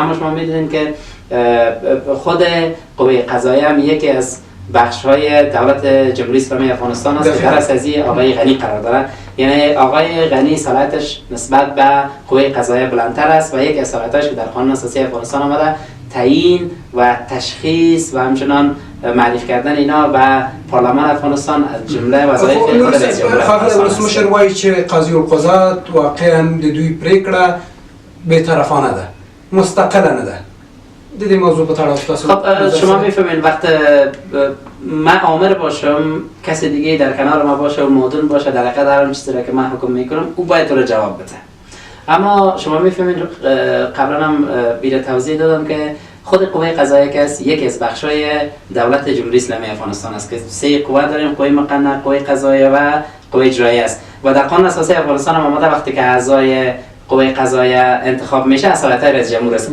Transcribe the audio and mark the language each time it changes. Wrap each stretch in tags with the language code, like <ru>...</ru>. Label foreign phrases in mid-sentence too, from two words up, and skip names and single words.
<fa>اما شما می‌دونید که خود قوه قضایی هم یکی از بخش‌های دولت جمهوری اسلامی افغانستان است که در اساسی آقای غنی قرار دارد. یعنی آقای غنی صلاحیتش نسبت به قوه قضاییه بلندتر است و یک از صلاحیتاش که در قانون اساسی افغانستان آمده تعیین و تشخیص و همچنان معرفی کردن اینا و پارلمان افغانستان از جمله وظایف خود رئیس جمهور افغانستان است.</fa> <ps>ولسمشر وایي چې قاضي القضات واقعا د دوی پریکړه بی‌طرفانه ده، مستقله نه ده. د دې موضوع په اړه تاسو</ps> <fa>خب شما میفهمین وقت من آمر باشم کسی دیگه در کنار ما باشه و مدون باشه در حقیقت هر چیزی را که من حکم میکنم او باید تو رو جواب بده. اما شما میفهمین قبلا هم بیره توضیح دادم که خود قوه قضاییه که است یکی از بخشای دولت جمهوری اسلامی افغانستان است که 3 قوه داریم: قوه مقننه، قوه قضاییه و قوه اجراییه است و در قانون اساسی افغانستان هم آمده وقتی که اعضای قوه قضاییه انتخاب میشه از صلاحیت رئیس جمهور است.</fa>